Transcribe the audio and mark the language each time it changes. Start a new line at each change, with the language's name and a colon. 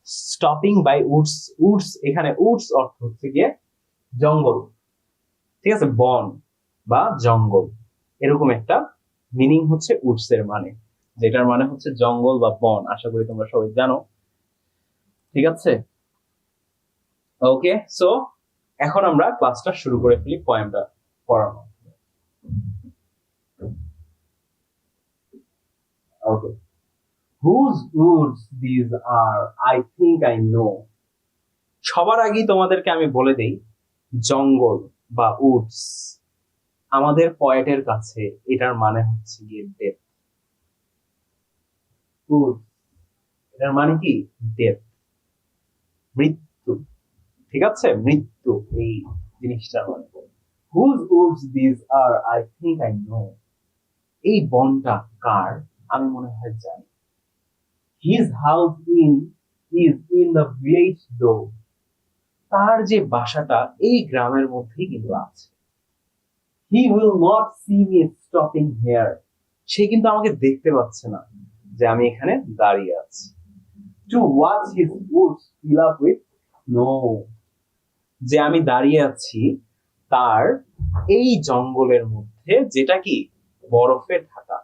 Bangla: Stopping by Woods, Woods এখানে Woods অর্থ হচ্ছে গিয়ে জঙ্গল, ঠিক আছে, বন বা জঙ্গল, এরকম একটা মিনিং হচ্ছে উডস এর মানে, যেটার মানে হচ্ছে জঙ্গল বা বন। আশা করি তোমরা সবাই জানো, ঠিক আছে? ওকে, সো এখন আমরা ক্লাসটা শুরু করে ফেলি, পয়েমটা পড়ানো।
English: Okay, whose woods these are, I think I know.
Bangla: সবার আগেই তোমাদেরকে আমি বলে দেই, জঙ্গল বা উডস আমাদের পয়েটের কাছে এটার মানে হচ্ছে গিয়ে ডেথ। উড, এটার মানে কি? ডেথ, মৃত্যু। ঠিক আছে, মৃত্যু এই জিনিসটার মানে।
English: whose woods these are, I think I know.
Bangla: এই বনটা কার আমি মনে হয় জানি।
English: his house in is in the village though.
Bangla: তার যে বাসাটা এই গ্রামের মধ্যেই কিন্তু আছে।
English: he will not see me stopping here,
Bangla: সে কিন্তু আমাকে দেখতে পাচ্ছে না যে আমি এখানে দাঁড়িয়ে আছি।
English: to watch his woods fill up with snow,
Bangla: যে আমি দাঁড়িয়ে আছি তার এই জঙ্গলের মধ্যে যেটা কি বরফে ঢাকা।